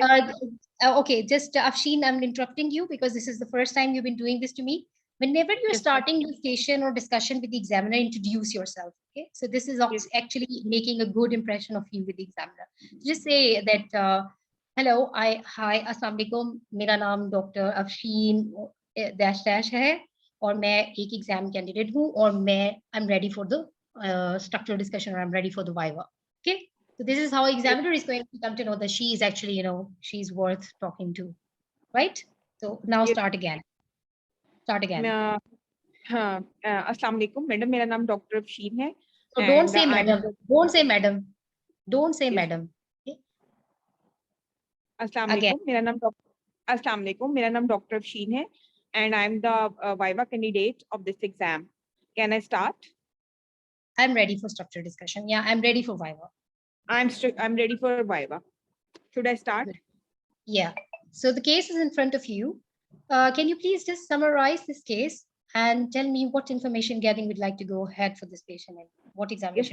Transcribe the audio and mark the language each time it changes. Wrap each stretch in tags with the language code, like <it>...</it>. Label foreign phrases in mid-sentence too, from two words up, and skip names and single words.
<en>Okay, just Afshin, I'm interrupting you because this is the first time you've been doing this to me. Whenever you're Yes, starting the station or discussion with the examiner, introduce yourself. Okay, so this is actually making a good impression of you with the examiner. Just say that, hello, hi,</en> <ar>السلام عليكم,</ar> <hi>मेरा नाम डॉक्टर अफशीन</hi> <en>dash dash</en> <hi>है और मैं एक</hi> <en>exam candidate</en> <hi>हूँ और</hi> <en>I'm ready for the structural discussion, or I'm ready for the viva. Okay. So this is how examiner is going to come to know that she is actually, she's worth talking to, right? So now start again. Start again.</en> <ar>السلام عليكم</ar> <hi>मैडम, मेरा नाम डॉक्टर अफशीन है.</hi> <en>So don't say madam. Don't say madam. Don't say madam. Okay?</en> <ar>السلام عليكم,</ar> <hi>मेरा नाम डॉक्टर अफशीन है,</hi> <en>and I'm the viva candidate of this exam. Can I start? I'm ready for structured discussion. Yeah, I'm ready for viva. I'm ready for viva. Should I start? Yeah. So the case is in front of you. Can you please just summarize this case and tell me what information gathering would like to go ahead for this patient and what examination?</en>